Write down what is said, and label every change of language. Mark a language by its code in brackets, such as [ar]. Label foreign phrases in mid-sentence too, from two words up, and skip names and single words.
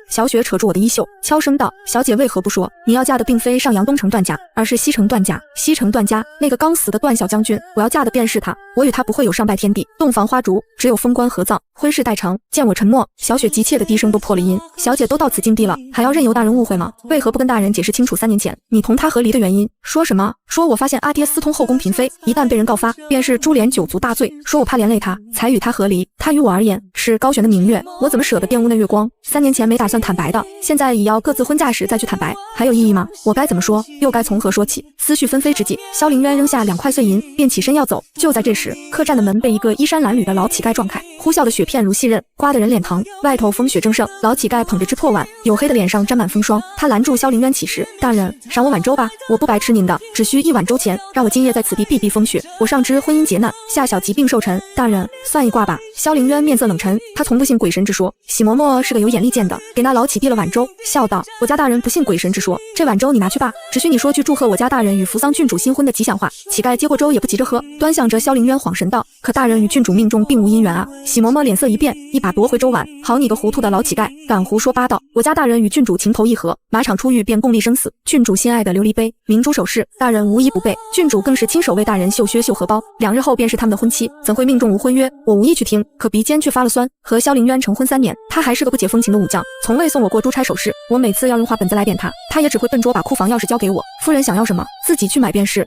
[zh] 小雪扯住我的衣袖，悄聲道，小姐為何不說，你要嫁的並非上陽東城段家，而是西城段家。西城段家那個剛死的段小將軍，我要嫁的便是他。我與他不會有上拜天地，洞房花燭，只有封棺合葬，婚事待成。見我沉默，小雪急切的低聲都破了音。小姐都到此境地了，還要任由大人誤會嗎？為何不跟大人解釋清楚3年前你同他和離的原因？說什麼？說我發現阿爹私通後宮嬪妃，一旦被人告發，便是株連9族大罪。說我怕連累他，才與他和離。他於我而言是高懸的明月，我怎麼捨得玷污那月光？3年前沒打算坦白的，現在已要各自婚嫁時再去坦白，還有意義嗎？我該怎麼說？又該從何說起？思緒紛飛之際，蕭凌淵扔下2塊碎銀，便起身要走。就在這時，客棧的門被一個衣衫襤褸的老乞丐撞開，呼嘯的雪片如細刃，刮得人臉疼。外頭風雪正盛，老乞丐捧着只破碗，黝黑的臉上沾滿風霜。他攔住蕭凌淵起時，大人，賞我碗粥吧，我不白吃您的，只需1碗粥錢，讓我今夜在此地避避風雪。我上知婚姻劫難，下小疾病受沉，大人算一卦吧。蕭凌淵面色冷沉，他從不信鬼神之說。喜嬷嬷是個有眼力見的，給那老乞遞了碗粥，笑道，我家大人不信鬼神之說，這碗粥你拿去吧，只需你說句祝賀我家大人與扶桑郡主新婚的吉祥話。乞丐接過粥也不急着喝，端詳着蕭凌淵恍神道，可大人與郡主命中並無姻緣啊。喜嬷嬷臉色一變，一把奪回粥碗，好你個糊塗的老乞丐，敢胡說八道，我家大人與郡主情投意合，馬場出獄便共歷生死，郡主心愛的琉璃杯明珠首飾，大人無一不備，郡主更是親手為大人繡靴繡荷包，2日後便是他們的婚期，怎會命中無婚約？我無意去聽，可鼻尖卻發了酸。和蕭凌淵成婚3年，他還是個不解風情的武將，從未送我過珠釵首飾，我每次要用畫本子來點他也只會笨拙把庫房鑰匙交給我，夫人想要什麼自己去買便是。